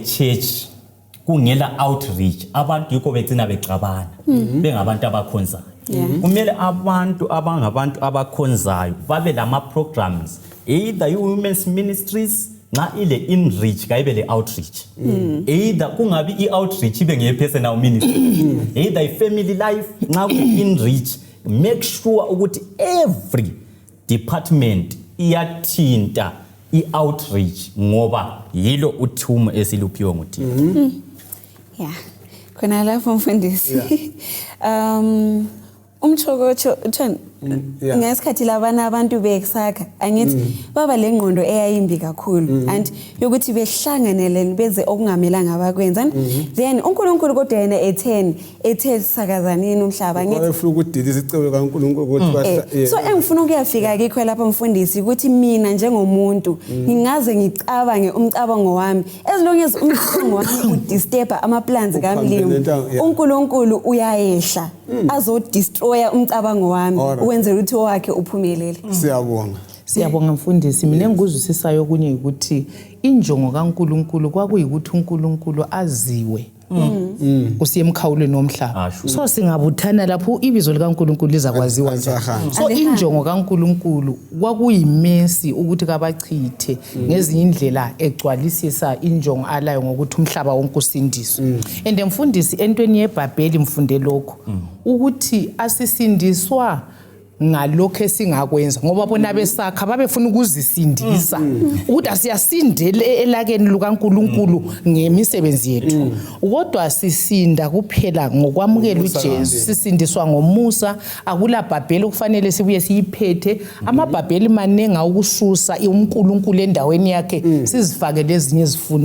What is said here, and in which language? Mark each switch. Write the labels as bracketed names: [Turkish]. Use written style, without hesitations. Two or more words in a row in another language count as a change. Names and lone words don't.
[North Ndebele] church kungela outreach abantu yikho begcina becabana bengabantu abakhonzayo kumele abantu abangabantu abakhonzayo babe lama programs either [English] women's ministries [North Ndebele] nxa ile inreach kayibe le outreach either kungabi i-outreach ibe ngeye- [English] personal ministry [North Ndebele] either i- [English] family life [North Ndebele] nxa ku-inreach [English] make sure [North Ndebele] ukuthi [English] every department [North Ndebele] iyathinta i-outreach ngoba yilo uthumo esiluphiwe nguThixo. Yeah. Khona lapho mfundisi. Umchokocho ngesikhathi labana abantu bekusakha angithi baba lengqondo eyayimbi kakhulu and yokuthi behlanganele beze okungamelanga abakwenza then uNkulunkulu kodwa yena ethe sakazanini umhlaba ngithi wayefuna ukudilisa icebo kaNkulunkulu ukuthi so engifuna ukuyafika kikho lapha mfundisi ukuthi mina njengomuntu ngingaze ngicabange umcabango wami [English] as long as [North Ndebele] umcabango wami udisturb ama plans kaMlimu uNkulunkulu uyayehla azodestroya umcabango wami wenze ukuthi wakhe uphumelele. Siyabonga mfundisi, mina engikuzwisisayo kunye ukuthi injongo kaNkulunkulu kwakuyikuthi uNkulunkulu aziwe usiyemkhawulweni nomhlaba. So singabuthana lapho ibizo likaNkulunkulu lizakwaziwa njani. So injongo kaNkulunkulu kwakuyimesi ukuthi kabachithe ngezinye indlela egcwalisisa injongo alayo ngokuthi umhlaba wonke usindiswe. And mfundisi entweni neBhabheli mfunde lokho ukuthi asisindiswa ngalokho esingakwenza ngoba bona besakha babefuna ukuzisindisa ukuthi asiyasindele elakeni lukaNkulunkulu ngemisebenzi yethu kodwa sisinda kuphela ngokwamukela uJesu sisindiswa ngomusa akula Bhabheli okufanele sibuye siyiphethe amaBhabheli manenga ukususa uNkulunkulu endaweni yakhe sizifake lezinye izifundo.